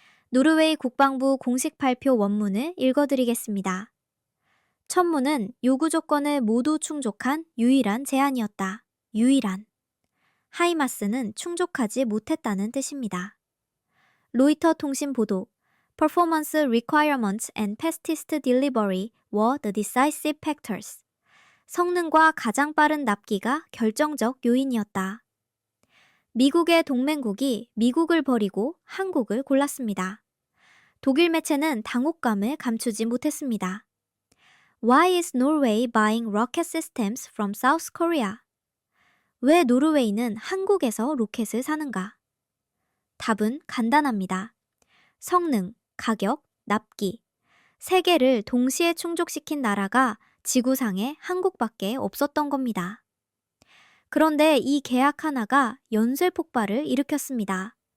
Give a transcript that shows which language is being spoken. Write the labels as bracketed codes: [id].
[ko] 노르웨이 국방부 공식 발표 원문을 읽어드리겠습니다. 천무는 요구 조건을 모두 충족한 유일한 제안이었다. 유일한. 하이마스는 충족하지 못했다는 뜻입니다. 로이터 통신 보도. [en] Performance requirements and fastest delivery were the decisive factors. [ko] 성능과 가장 빠른 납기가 결정적 요인이었다. 미국의 동맹국이 미국을 버리고 한국을 골랐습니다. 독일 매체는 당혹감을 감추지 못했습니다. [en] Why is Norway buying rocket systems from South Korea? [ko] 왜 노르웨이는 한국에서 로켓을 사는가? 답은 간단합니다. 성능, 가격, 납기. 세 개를 동시에 충족시킨 나라가 지구상에 한국밖에 없었던 겁니다. 그런데 이 계약 하나가 연쇄 폭발을 일으켰습니다.